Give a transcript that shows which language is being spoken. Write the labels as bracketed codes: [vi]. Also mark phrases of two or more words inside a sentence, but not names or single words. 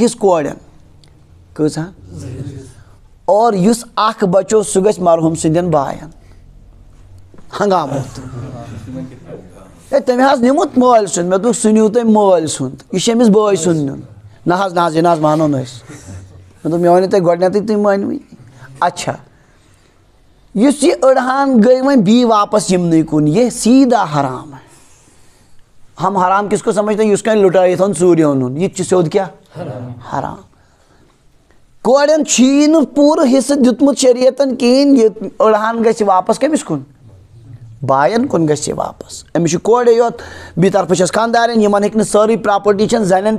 [ks] حِصہٕ کورٮ۪ن کۭژاہ اور یُس اَکھ بَچو سُہ گژھِ مرحوٗم سٕنٛدٮ۪ن بایَن ہنٛگامُت ہے تٔمۍ حظ نیوٗمُت مٲلۍ سُنٛد مےٚ دوٚپُکھ سُہ نیوٗ تٔمۍ مٲلۍ سُنٛد یہِ چھُ أمِس بٲے سُنٛد نیُن نہ حظ یہِ نہ حظ مانو نہٕ أسۍ مےٚ دوٚپ مےٚ ؤنِو تۄہہِ گۄڈنٮ۪تھٕے تُہۍ مٲنوٕے اچھا یُس یہِ أڑہان گٔے وۄنۍ بیٚیہِ واپَس یِمنٕے کُن یہِ سیٖدھا حرام [ur] ہم حرام کِس کو سمجھتے ہیں [ks] یُس کانٛہہ لُٹٲیِتھ اوٚن ژوٗرِ اوٚنُن یہِ تہِ چھُ سیوٚد کیٛاہ حرام کورٮ۪ن چھُیی نہٕ پوٗرٕ حِصہٕ دیُتمُت شریعتَن کِہیٖنۍ یہِ أڑہان گژھِ واپَس کٔمِس کُن بایَن کُن گژھِ یہِ واپَس أمِس چھُ کورے یوت بیٚیہِ طرفہٕ چھَس خاندارٮ۪ن یِمَن ہیٚکہِ نہٕ سٲرٕے پرٛاپَرٹی چھَنہٕ زَنٮ۪ن